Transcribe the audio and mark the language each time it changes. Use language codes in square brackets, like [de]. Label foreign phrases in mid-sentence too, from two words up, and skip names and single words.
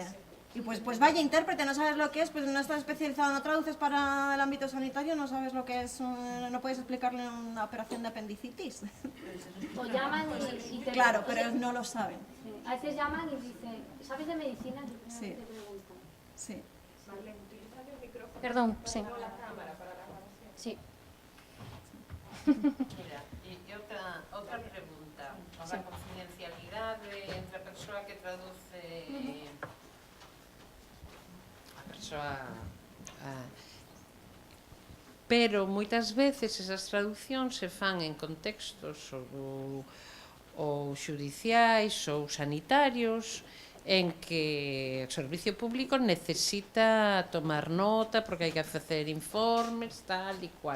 [es] Y pues vaya intérprete, no sabes lo que es, pues no estás especializado, no traduces para el ámbito sanitario, no sabes lo que es, no puedes explicarle una operación de apendicitis. O llaman y te Claro, pero no lo saben. Sí. A veces llaman y dicen, ¿sabes de medicina? Y Sí. te preguntan. Sí. Perdón, sí. Sí. [gl] Mira, e outra pregunta. A confidencialidade entre a persoa que traduce a persoa pero moitas veces esas traduccións se fan en contextos ou xudiciais ou sanitarios en que o servicio público necesita tomar nota porque hai que facer informes, tal e cual.